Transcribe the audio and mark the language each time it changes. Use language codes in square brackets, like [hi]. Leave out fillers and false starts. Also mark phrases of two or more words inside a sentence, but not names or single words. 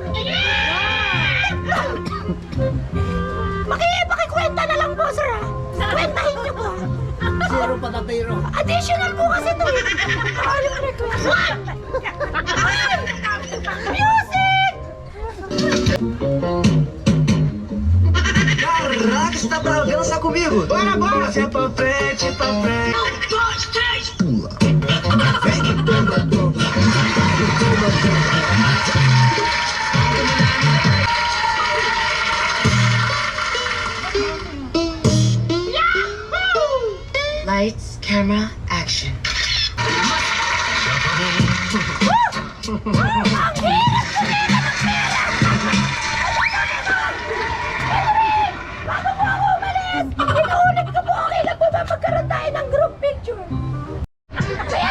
[tl] Pakikwenta na lang po, sir, ha? Kwentahin niyo po! Zero patatero. Additional po kasi ito eh! Ako yung request! Ay! Music! [pt] Caraca, você tá pra dançar comigo? Bora, bora! Você é pra frente, pra frente. 1, 2, 3, pula. Vem que tomba, tomba. Tomba, [en] Lights, camera, action. [tl] Bago po ako umalis, inuulit ko po, okay lang po ba magkaroon tayo ng group picture?